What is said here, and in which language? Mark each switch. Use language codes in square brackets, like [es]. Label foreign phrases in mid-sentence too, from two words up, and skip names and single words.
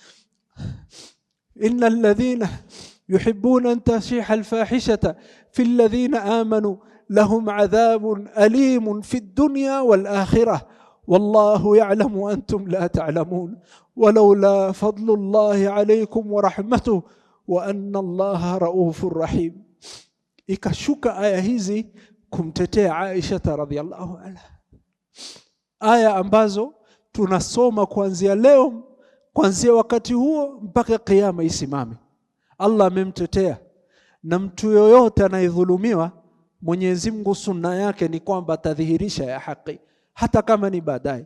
[ar] يحبون أن تشيع الفاحشة في الذين آمنوا لهم عذاب أليم في الدنيا والآخرة والله يعلم وأنتم لا تعلمون ولولا فضل الله عليكم ورحمته وأن الله رؤوف رحيم. [sw] Ikashuka aya hizi kumtetea Aisha [ar] رضي الله عنها, [sw] aya ambazo tunasoma kuanzia leo, kuanzia wakati huo mpaka kiyama isimame. Allah amemtetea, na mtu yoyote anayedhulumiwa, Mwenyezi Mungu sunna yake ni kwamba atadhihirisha ya haki hata kama ni baadaye.